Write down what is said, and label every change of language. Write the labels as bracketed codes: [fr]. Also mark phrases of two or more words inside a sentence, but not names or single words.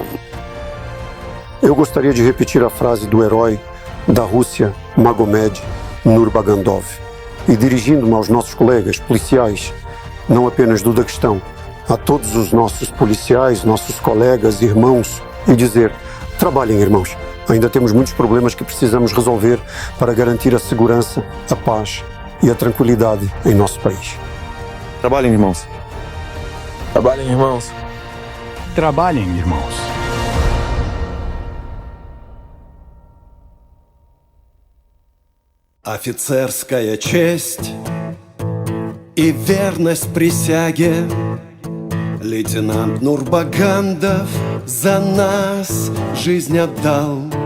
[pt] Eu gostaria de repetir a frase do herói da Rússia, Magomed Nurbagandov, e dirigindo-me aos nossos colegas policiais, não apenas do Daguestão, a todos os nossos policiais, nossos colegas, irmãos, e dizer: trabalhem, irmãos. Ainda temos muitos problemas que precisamos resolver para garantir a segurança, a paz e a tranquilidade em nosso país. Trabalhem, irmãos. Trabalhem, irmãos. Trabalhem, irmãos. [ru] Офицерская честь и верность присяге. Лейтенант Нурбагандов за нас жизнь отдал.